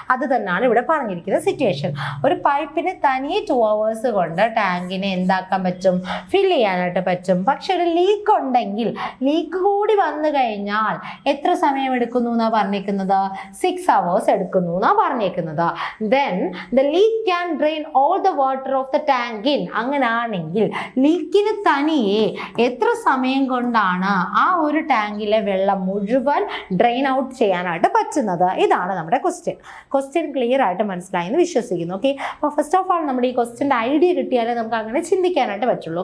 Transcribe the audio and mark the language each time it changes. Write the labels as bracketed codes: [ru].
[ml] അത് തന്നെയാണ് ഇവിടെ പറഞ്ഞിരിക്കുന്ന സിറ്റുവേഷൻ. ഒരു പൈപ്പിന് തനിയെ 2 hours കൊണ്ട് ടാങ്കിനെ എന്താക്കാൻ പറ്റും? ഫിൽ ചെയ്യാനായിട്ട് പറ്റും. പക്ഷെ ഒരു ലീക്ക് ഉണ്ടെങ്കിൽ, ലീക്ക് കൂടി വന്നു കഴിഞ്ഞാൽ എത്ര സമയം എടുക്കുന്നു എന്നാ പറഞ്ഞേക്കുന്നത്? 6 hours എടുക്കുന്നു എന്നാ പറഞ്ഞേക്കുന്നത്. [en] Then the leak can drain all the water of the tank in. [ml] അങ്ങനാണെങ്കിൽ ലീക്കിന് തനിയെ എത്ര സമയം കൊണ്ടാണ് ആ ഒരു ടാങ്കിലെ വെള്ളം മുഴുവൻ ഡ്രെയിൻ ഔട്ട് ചെയ്യാനായിട്ട് പറ്റുന്നത്? ഇതാണ് നമ്മുടെ ക്വസ്റ്റ്യൻ ക്ലിയർ ആയിട്ട് മനസ്സിലായെന്ന് വിശ്വസിക്കുന്നു. ഓക്കെ, അപ്പോൾ ഫസ്റ്റ് ഓഫ് ആൾ നമ്മുടെ ഈ ക്വസ്റ്റ്യൻ്റെ ഐഡിയ കിട്ടിയാലേ നമുക്ക് അങ്ങനെ ചിന്തിക്കാനായിട്ട് പറ്റുള്ളൂ.